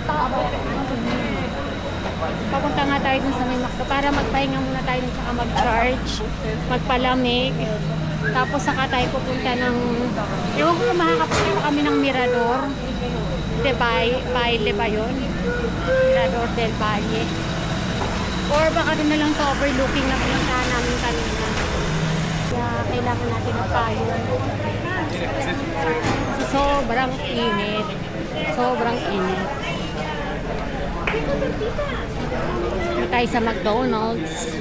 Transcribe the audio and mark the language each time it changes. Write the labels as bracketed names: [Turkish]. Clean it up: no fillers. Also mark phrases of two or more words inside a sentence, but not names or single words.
[Filipino] Papunta nga tayo dun sa may McDo para magpahinga muna tayo dun, saka mag-charge, magpalamig. Tapos saka tayo pupunta ng, ewan ko kung makakapunta kami ng Mirador. Baile ba yun? Mirador del Valle. Or baka doon na lang sa overlooking na pinuntahan namin kanina. Kaya kailangan natin magpayo. Kasi sobrang init. Sobrang init. Dito tayo sa McDonald's.